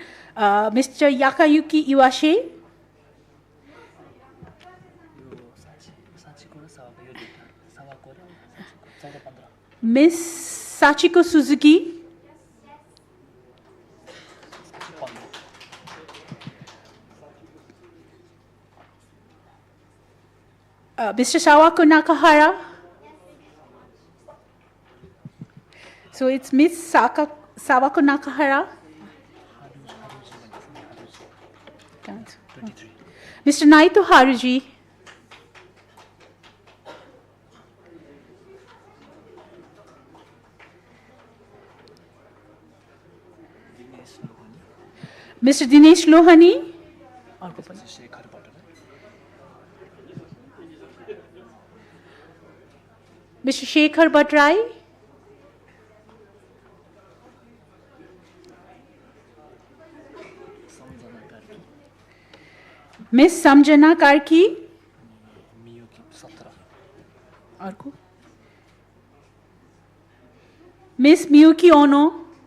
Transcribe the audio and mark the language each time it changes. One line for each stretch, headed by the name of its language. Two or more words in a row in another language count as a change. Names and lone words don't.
English: Mr. Yakayuki Iwashe. Miss Sachiko Suzuki. Mr. Sawako Nakahara. So it's Miss Sawako Nakahara. Mr. Naito Haruji. Mr. Dinesh Lohani. Mr. Shekhar Bhatrai. Miss Samjana Karki. Miss Miyuki Ono.